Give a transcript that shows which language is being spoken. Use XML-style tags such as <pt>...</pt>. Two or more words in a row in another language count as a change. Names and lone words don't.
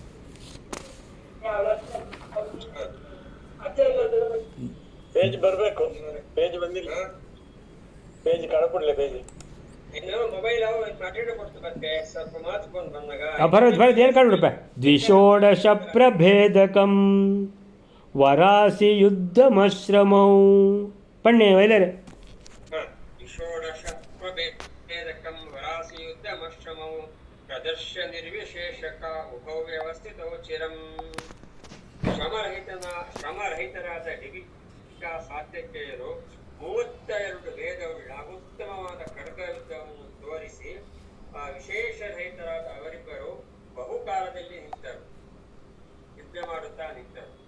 <kn>ಪೇಜ್ ಬರಬೇಕು, ಪೇಜ್ ಬಂದಿಲ್ಲ, ಪೇಜ್ ಕಳ್ಕೊಡ್ಲೆ ಪೇಜ್. ಬರೋದು ಏನು ಕಾಣ್ಬಿಡಪ್ಪ.</kn> <sa>ದ್ವಿಷೋಡಶ ಪ್ರಭೇದಕಂ ವರಾಸಿ ಯುದ್ಧಮಶ್ರಮೌ ಪಣ್ಣೆ ವೈಲರೆ. षोडशप्रभेदकं वरासियुद्धमश्रमौ प्रदर्श्य निर्विशेषक उभौ व्यवस्थितौ चिरं.</sa> <kn>ಶ್ರಮರಹಿತರಾದ ಡಿಬಿಕ ಸಾತ್ಯಕಿಯರು 32 ವೇದವುಳ್ಳ ಉತ್ತಮವಾದ ಖಡ್ಗ ಯುದ್ಧವನ್ನು ತೋರಿಸಿ ವಿಶೇಷ ರಹಿತರಾದ ಅವರಿಬ್ಬರು ಬಹುಕಾಲದಲ್ಲಿ ನಿಂತರು, ಯುದ್ಧ ಮಾಡುತ್ತಾ ನಿಂತರು.</kn>